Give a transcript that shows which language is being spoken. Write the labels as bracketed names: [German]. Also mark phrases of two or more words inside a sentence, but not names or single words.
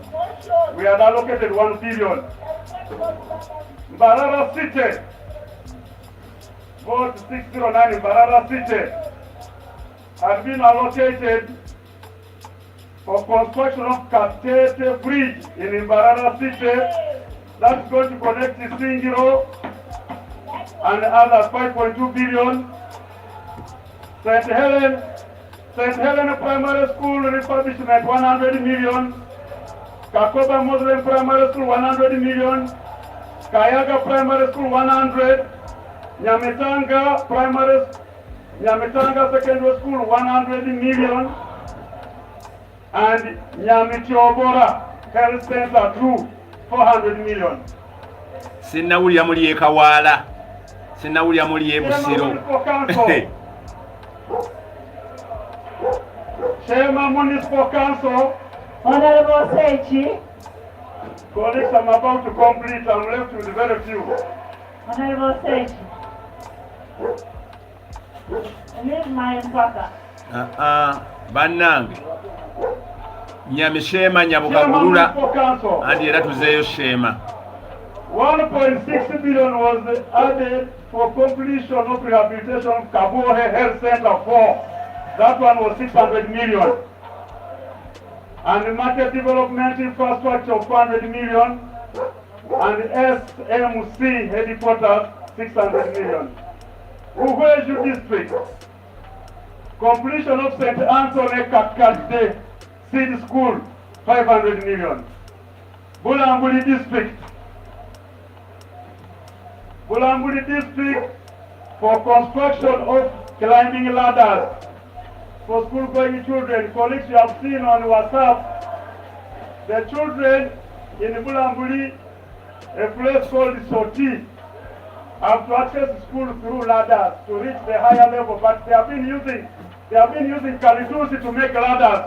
[English] We had allocated 1 billion. Mbarara City, vote 609 in Mbarara City, had been allocated for construction of Katete Bridge in Mbarara City. That's going to connect Isingiro and others, 5.2 billion. St. Helena Primary School refurbishment, 100 million. Kakoba Muslim Primary School, 100 million. Kayaga Primary School, 100. Nyamitanga Secondary School, 100 million. And Nyamityobora Health Center 2, 400 million. [Ganda] Sinnawulira muli Ekawala, sinnawulira muli Ebusiro. [English] Shema Municipal Council. Honorable Sechi. Colleagues, I'm about to complete. I'm left with very few. Honorable Sechi. Leave my mpaka. [Ganda] Bannange. Nyamishema Nyabukagulula andi era tuzeeyo Shema. [English] 1.6 billion was added for completion of rehabilitation of Kabohe Health Center 4. That one was 600 million. And the market development infrastructure of 400 million. And SMC headquarters 600 million. Uhueju district. Completion of St. Anthony Kakade Seed School 500 million. Bulambuli district. Bulambuli district for construction of climbing ladders for school-going children. Colleagues, you have seen on WhatsApp, the children in Bulambuli, a place called Soti, have to access school through ladders to reach the higher level, but they have been using Kalidusi to make ladders.